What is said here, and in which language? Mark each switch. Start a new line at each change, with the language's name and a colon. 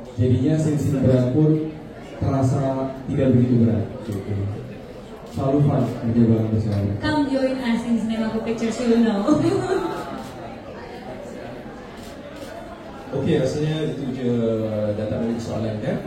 Malay: Jadinya scene berat pun terasa tidak begitu berat. Selalu fun kerja bareng bersama.
English: Come join us in Cinemaku Pictures, you will know.
Malay: Okey, rasanya itu je datang dari soalannya.